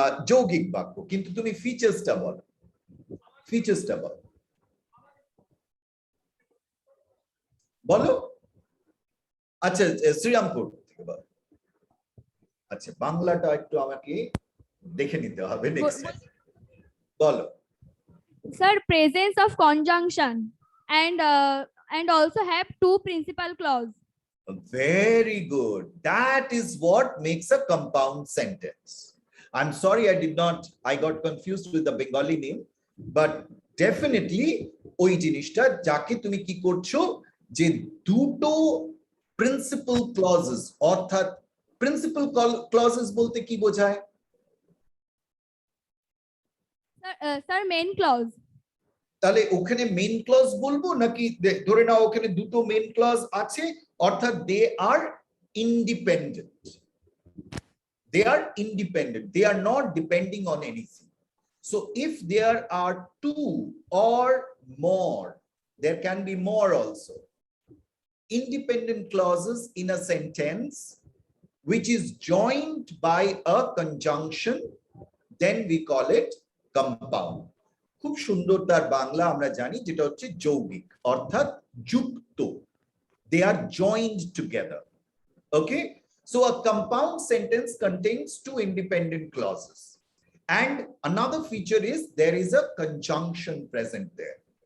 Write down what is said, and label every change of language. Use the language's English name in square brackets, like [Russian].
[Bangla] যৌগিক বাক্য, কিন্তু তুমি ফিচার্সটা বলো, ফিচার্সটা বলো, বলো। আচ্ছা, শ্রীরামপুর থেকে বলো। আচ্ছা, বাংলাটা একটু আমাকে দেখে নিতে হবে নেক্সট টাইম। বলো। [English] Sir, presence of conjunction and also have two principal clause. Very good. That is what makes a compound sentence. I'm sorry I got confused with the Bengali name, but definitely [Bangla] ওই জিনিসটা যাকে তুমি কি করছো, যে দুটো principal clauses, অর্থাৎ principal clauses বলতে কি বোঝায়? [English] Sir, main clause. [Bangla] তাহলে ওখানে মেইন ক্লজ বলবো নাকি? ধরে নাও ওখানে দুটো মেইন ক্লজ আছে, অর্থাৎ [English] They are independent, they are independent, they are not depending on anything. So if there are two or more, there can be more also, independent clauses in a sentence which is joined by a conjunction, then we call it compound. [Bangla] খুব সুন্দর তার বাংলা আমরা জানি, যেটা হচ্ছে যৌগিক, অর্থাৎ যুক্ত। [English] They are joined together. Okay? So a compound sentence contains two independent clauses. And another feature is there is a conjunction present there.